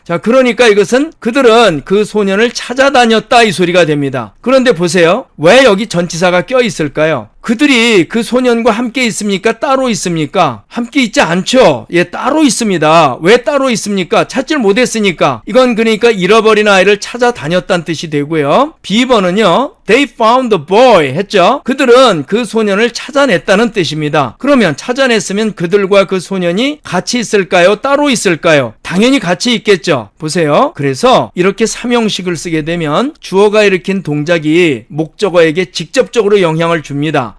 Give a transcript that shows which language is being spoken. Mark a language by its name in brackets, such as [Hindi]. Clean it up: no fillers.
[Korean] 자, 그러니까 이것은 그들은 그 소년을 찾아다녔다 이 소리가 됩니다. 그런데 보세요. 왜 여기 전치사가 껴 있을까요? 그들이 그 소년과 함께 있습니까? 따로 있습니까? 함께 있지 않죠. 예, 따로 있습니다. 왜 따로 있습니까? 찾질 못했으니까. 이건 그러니까 잃어버린 아이를 찾아다녔다는 뜻이 되고요. B번은요, [English] They found the boy [Korean] 했죠. 그들은 그 소년을 찾아냈다는 뜻입니다. 그러면 찾아냈으면 그들과 그 소년이 같이 있을까요? 따로 있을까요? 당연히 같이 있겠죠. 보세요. 그래서 이렇게 삼형식을 쓰게 되면 주어가 일으킨 동작이 목적어에게 직접적으로 영향을 줍니다.